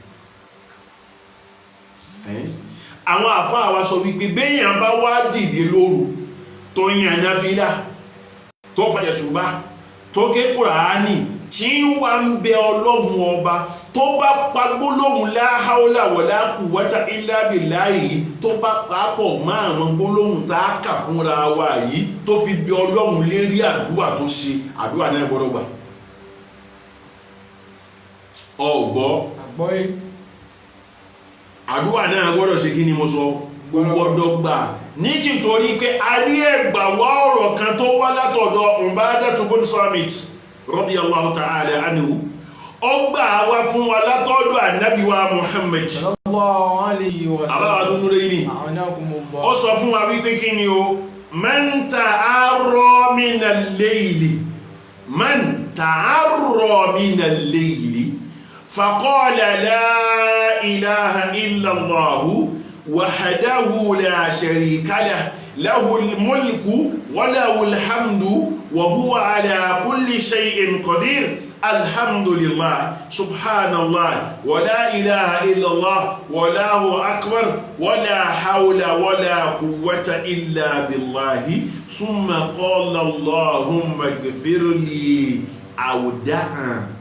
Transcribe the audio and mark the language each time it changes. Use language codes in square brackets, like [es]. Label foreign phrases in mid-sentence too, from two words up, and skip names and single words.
[yo] àwọn àfáà wa sọ wípé béèyàn bá wá dìde lóru tó yan náfílà tó fàyẹ̀ ṣùgbá tó ké Kùránì tí wà ń bẹ ọlọ́run ọba tó bá pa gbólóhùn [ar] لا حول ولا قوة إلا بالله [yo] tó bá pàápọ̀ mọ́ àwọn gbólóhùn tá a kà fúnra wa yìí tó fi bẹ ọlọ́run lérí àdúrà tó ṣe àdúrà náà gbọ́dọ̀ gbà ọ̀gbọ́ àdúrà náà gbọ́dọ̀ ṣe kí ni mo sọ gbọ́dọ̀ gbà ní títorí pé a rí ẹgbà wá ọ̀rọ̀ kan tó wá látọ̀dọ̀ Ubadatu bun Samit [ar] رضي الله تعالى عنه [yo] ó gbà wá fún wa látọ̀dọ̀ ànábì wa Muhammad [ar] صلى الله عليه وسلم [yo] ó sọ fún wa wípé kí ni o [ar] من تعار من الليل فقال لا إله إلا الله وحده لا شريك له له الملك وله الحمد وهو على كل شيء قدير الحمد لله سبحان الله ولا إله إلا الله والله أكبر ولا حول ولا قوة إلا بالله ثم قال اللهم اغفر لي أو دعا